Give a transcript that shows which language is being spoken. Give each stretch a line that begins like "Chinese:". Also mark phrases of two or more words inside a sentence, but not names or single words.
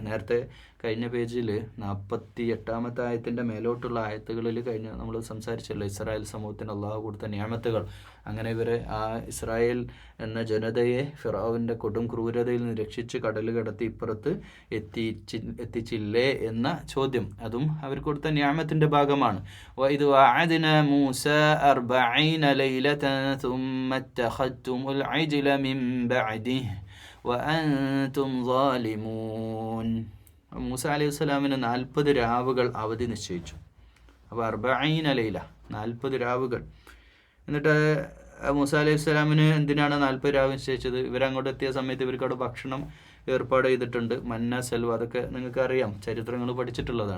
Malayalam: നേരത്തെ കഴിഞ്ഞ പേജിൽ 48-ാമത്തെ ആയത്തിൻ്റെ മേലോട്ടുള്ള ആയത്തുകളിൽ നമ്മൾ സംസാരിച്ചല്ലോ ഇസ്രായേൽ സമൂഹത്തിന് അള്ളാഹു കൊടുത്ത നിയമത്തുകൾ. അങ്ങനെ ആ ഇസ്രായേൽ എന്ന ജനതയെ ഫിറൗവിൻ്റെ കൊടും ക്രൂരതയിൽ നിന്ന് രക്ഷിച്ച് കടൽ കടത്തി ഇപ്പുറത്ത് എത്തിച്ചില്ലേ എന്ന ചോദ്യം, അതും അവർ കൊടുത്ത നിയമത്തിൻ്റെ ഭാഗമാണ്.
Arabic: وَإِذْ وَعَدْنَا مُوسَى 40 لَيْلَةً ثُمَّ اتَّخَذْتُمُ الْعِجْلَ مِنْ بَعْدِهِ وَأَنْتُمْ ظَالِمُونَ.
Malayalam: മൂസ
Arabic: عليه السلام
Malayalam: 40 രാവുകൾ അവധി നിശ്ചയിച്ചു. അപ്പോൾ 40 ലൈല, 40 രാവുകൾ. എന്നിട്ട് മൂസ
Arabic: عليه السلام
Malayalam: എന്തിനാണ് 40 രാവ് നിശ്ചയിച്ചത്? ഇവരങ്ങോട്ട് എത്തിയ സമയത്ത് ഇവർക്ക് അവിടെ ഭക്ഷണം ഏർപ്പാട് ചെയ്തിട്ടുണ്ട്. മന്ന സെൽവ, അതൊക്കെ നിങ്ങൾക്ക് അറിയാം, ചരിത്രങ്ങൾ പഠിച്ചിട്ടുള്ളതാണ്.